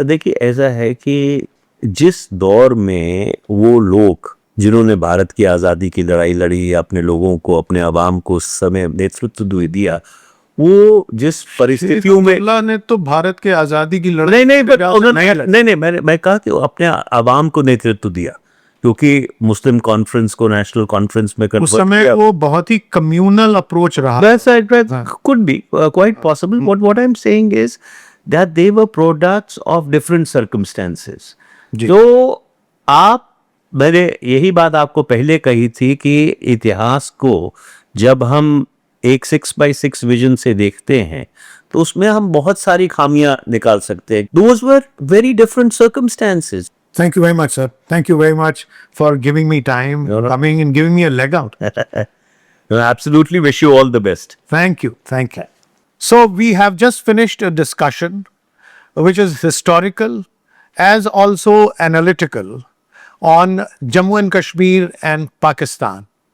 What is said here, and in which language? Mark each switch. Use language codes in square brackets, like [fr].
[hi] देखिए ऐसा है कि जिस दौर में वो लोग जिन्होंने भारत की आज़ादी की लड़ाई लड़ी, अपने लोगों को, अपने अवाम को उस समय नेतृत्व दिया, वो जिस परिस्थितियों में, अल्लाह ने तो भारत के आजादी की लड़ाई नहीं नहीं नहीं, मैं कहा कि वो अपने अवाम को नेतृत्व दिया, क्योंकि मुस्लिम कॉन्फ्रेंस को नेशनल कॉन्फ्रेंस में उस [en] convert [hi] समय किया। वो बहुत ही कम्युनल अप्रोच रहा। [en] Could be quite possible. What I'm saying is that they were products of different circumstances. [hi] जी। तो मैंने यही बात आपको पहले कही थी कि इतिहास को जब हम एक 6x6 विजन से देखते हैं तो उसमें हम बहुत सारी खामियां निकाल सकते हैं. [en] Those were very different circumstances. Thank you very much, sir. Thank you very much for giving me time, No, no. coming and giving me a leg out. I absolutely wish you all the best. Thank you. Thank you. So we have just finished a discussion which is historical as also analytical on Jammu and Kashmir and Pakistan.